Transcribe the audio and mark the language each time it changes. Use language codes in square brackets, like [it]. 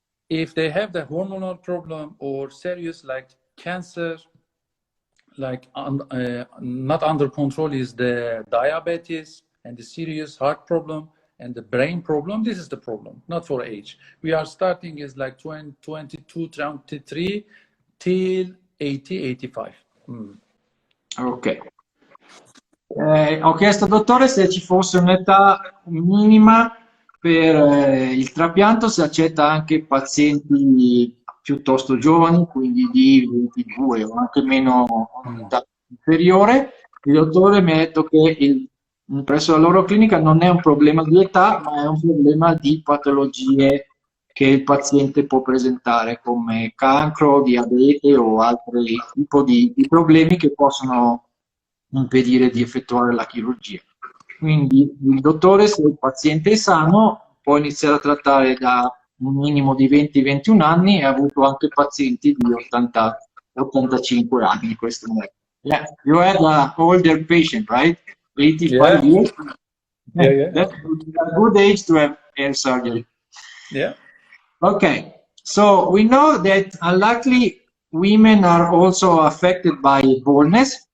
[en] If they have the hormonal problem or serious like cancer, like not under control is the diabetes and the serious heart problem and the brain problem, this is the problem, not for age. We are starting is like 22, 23 till 80, 85. Ok. [it] Ho chiesto al dottore se ci fosse un'età minima per il trapianto, se accetta anche pazienti piuttosto giovani, quindi di 22 o anche meno un'età inferiore. Il dottore mi ha detto che presso la loro clinica non è un problema di età, ma è un problema di patologie che il paziente può presentare, come cancro, diabete o altri tipi di problemi che possono impedire di effettuare la chirurgia. Quindi il dottore, se il paziente è sano, può iniziare a trattare da un minimo di 20-21 anni e ha avuto anche pazienti di 80-85 anni. Questo è. [en] Yeah, you had an older patient, right? 85 years. Yeah. That's a good age to have hair surgery. Yeah. Okay, so we know that unluckily women are also affected by baldness.